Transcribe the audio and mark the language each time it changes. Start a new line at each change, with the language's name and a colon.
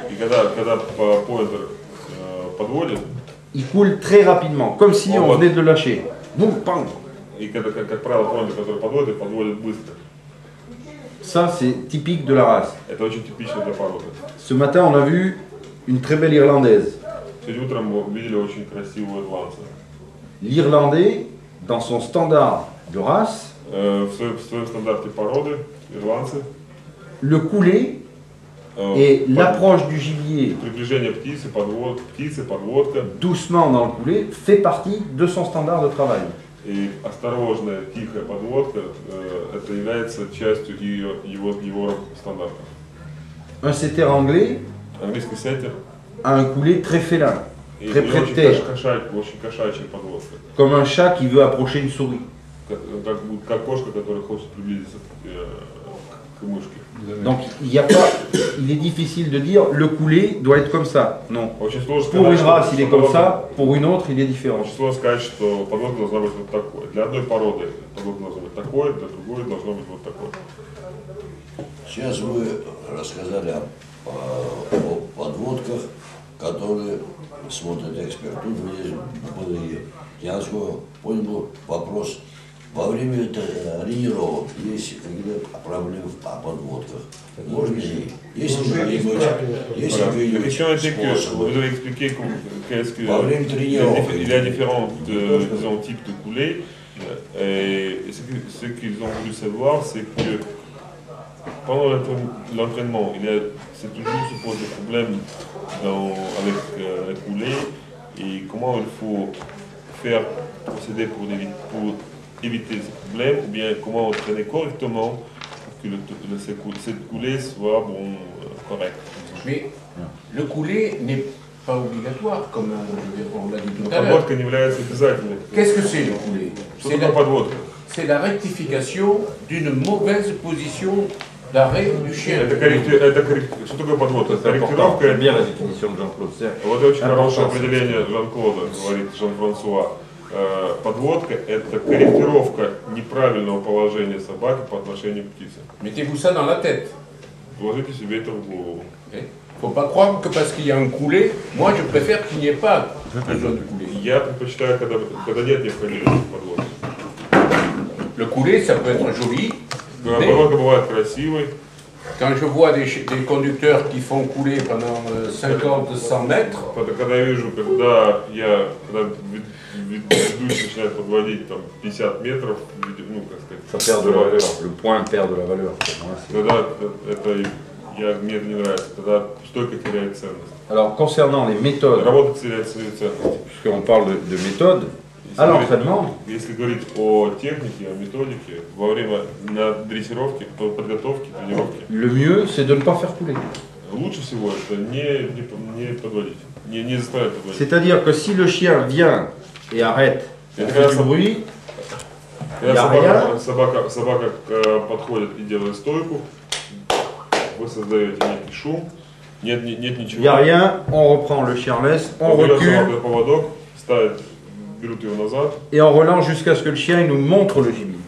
Russian: И когда поинтер подводит,
French: il coule très rapidement, comme si on venait de le lâcher. Boum, pam.
Russian: и когда, как правило, поинтер, который подводит быстро.
French: Ça, c'est typique de la race.
Russian: Это очень типично для породы.
French: Ce matin, on a vu une très belle Irlandaise.
Russian: Сегодня утром мы видели очень красивого ирландца.
French: L'Irlandais, dans son standard de race,
Russian: В своем стандарте породы, ирландцы,
French: le couler et l'approche du gibier
Russian: приближение птицы, подводка,
French: doucement dans le couler fait partie de son standard de travail.
Russian: и осторожная, тихая подводка, это является частью его стандарта.
French: Un setter anglais
Russian: Английский сеттер
French: a un couler très félin,
Russian: и
French: très près de terre,
Russian: очень кошачья подводка.
French: comme un chat qui veut approcher une souris.
Russian: Как кошка, которая хочет приблизиться к мышке.
French: Donc il y a pas, il est difficile de dire le couler doit être comme ça. Non. Pour une race il est comme ça, pour une autre il est différent.
Russian: Очень сложно сказать, что подводка должна быть вот такой. Для одной породы подводка должна быть такой, для другой должна быть вот такой. Сейчас вы рассказали о подводках, которые смотрят эксперту. Здесь были, я понял вопрос. Во время тренировок есть какие-то проблемы по подводках. Можно ли? Есть что-нибудь, есть какие-нибудь способы? Во время тренировок.
French: Il y a différents types de coulées. Et ce qu'ils ont voulu savoir, c'est que pendant l'entraînement, c'est toujours se pose des problèmes avec la coulée et comment il faut faire procéder pour éviter ces problèmes, ou bien comment entraîner correctement pour que cette coulée soit correcte. Mais le coulé n'est pas obligatoire, comme on l'a dit tout à l'heure. Qu'est-ce que c'est le coulé? C'est la rectification d'une mauvaise position d'arrêt du chien.
Russian: Что такое подводка? Корректировка.
French: C'est bien la définition de Jean-Claude Serre.
Russian: Вот очень хорошее определение Жан-Клода, говорит Жан-Франсуа. Подводка – это корректировка неправильного положения собаки по отношению к птице.
French: Mettez-vous ça dans la tête.
Russian: Вложите себе это в голову.
French: Il ne faut pas croire que parce qu'il y a un coulé, moi je préfère qu'il n'y ait pas besoin de coulé.
Russian: Я предпочитаю, когда нет необходимости подводки.
French: Le coulé, ça peut être joli.
Russian: Подводка бывает красивой.
French: Quand je vois des conducteurs qui font couler pendant 50-100 mètres,
Russian: когда я вижу, когда ведущий начинает подводить там 50 метров, ну, как сказать,
French: ça perd de la valeur, le point perd de la valeur pour moi.
Russian: Тогда мне это не нравится, тогда стойка теряет ценность.
French: Alors concernant les méthodes,
Russian: работа теряет свою ценность.
French: Puisqu'on parle de méthode, à l'entraînement,
Russian: если говорить о технике, о методике, во время дрессировки, подготовки, тренировки,
French: le mieux c'est de ne pas faire couler.
Russian: Лучше всего это не подводить, не заставлять подводить.
French: C'est-à-dire que si le chien vient et arrête, il fait du bruit,
Russian: когда собака подходит и делает стойку, вы создаете некий шум, нет ничего.
French: Il n'y a rien, on reprend le chien laisse, on recule,
Russian: поводок, берут ее назад,
French: et on relance jusqu'à ce que le chien il nous montre le gibier.